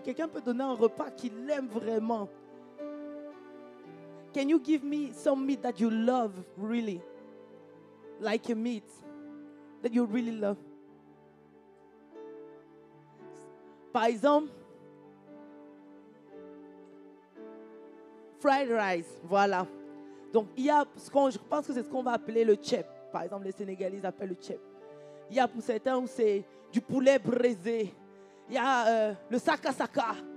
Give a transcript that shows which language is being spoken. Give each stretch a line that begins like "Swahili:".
French: Quelqu'un peut donner un repas qu'il aime vraiment.
English: Can you give me some meat that you love really? Like a meat that you really love.
French: Par exemple, fried rice, voilà. Donc, il y a je pense que c'est ce qu'on va appeler le tchèp. Par exemple, les Sénégalais appellent le tchèp. Il y a pour certains où c'est du poulet braisé. Il y a le saka-saka.